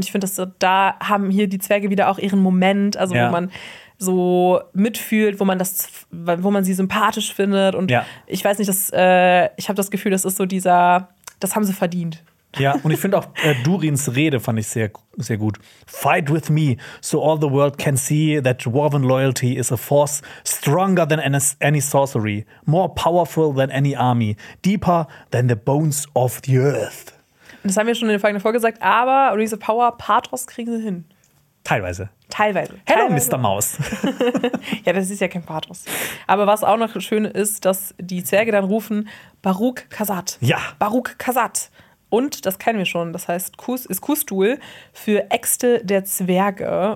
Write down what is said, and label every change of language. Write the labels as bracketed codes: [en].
[de] Und ich finde, da haben hier die Zwerge wieder auch ihren Moment, also wo man so mitfühlt, wo man sie sympathisch findet. Und ich weiß nicht, ich habe das Gefühl, das ist so dieser, das haben sie verdient. Ja, und ich finde auch Durins Rede fand ich sehr, sehr gut. [en] Fight with me, so all the world can see that dwarven loyalty is a force stronger than any sorcery, more powerful than any army, deeper than the bones of the earth. [de] Das haben wir schon in der vergangenen Folge gesagt, aber diese Power, Pathos kriegen sie hin. Teilweise. Teilweise. [en] Hello, [de] Teilweise. [en] Mr. Maus. [de] Ja, das ist ja kein Pathos. Aber was auch noch schön ist, dass die Zwerge dann rufen, Baruch Khazad. Ja. Baruch Khazad. Und das kennen wir schon, das heißt ist Kustul für Äxte der Zwerge.